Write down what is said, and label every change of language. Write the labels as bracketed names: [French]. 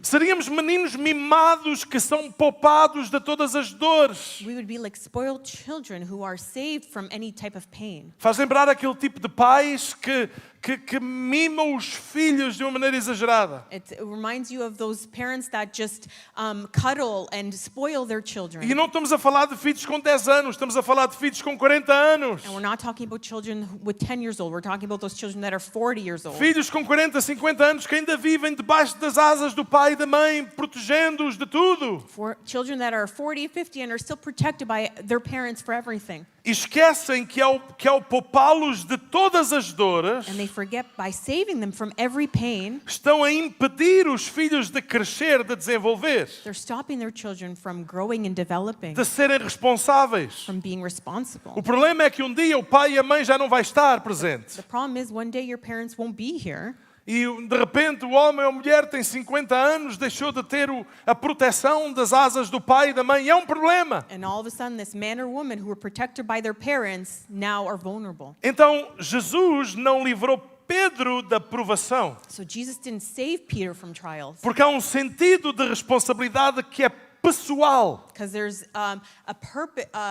[Portuguese] Seríamos meninos mimados que são poupados de todas as dores. [English] We would be like spoiled children who are saved from any type of pain. [Portuguese] Faz lembrar aquele tipo de pais que mimam os filhos de uma maneira exagerada. [English] It reminds you of those parents that just cuddle and spoil their children. [Portuguese] E não estamos a falar de filhos com 10 anos, estamos a falar de filhos com 40 anos. [English] And we're not talking about children with 10 years old. We're talking about those children that are 40 years old. [Portuguese] Filhos com 40, 50 anos que ainda vivem debaixo das asas do pai e da mãe, protegendo-os de tudo. [English] For children that are 40, 50 and are still protected by their parents for everything. [Portuguese] E esquecem que ao poupá-los de todas as dores, [English] And they forget by saving them from every pain, [Portuguese] estão a impedir os filhos de crescer, de desenvolver, [English] they're stopping their children from growing and developing, [Portuguese] de serem responsáveis. [English] from being responsible. [Portuguese] O problema é que um dia o pai e a mãe já não vai estar presente. [English] The problem is one day your parents won't be here. [Portuguese] E de repente o homem ou a mulher tem 50 anos, deixou de ter a proteção das asas do pai e da mãe. E é um problema. [English] And all of a sudden, this man or woman who were protected by their parents now are vulnerable. [Portuguese] Então Jesus não livrou Pedro da provação, [English] So Jesus didn't save Peter from trials [Portuguese] porque há um sentido de responsabilidade que é pessoal. [English] because there's a purpose.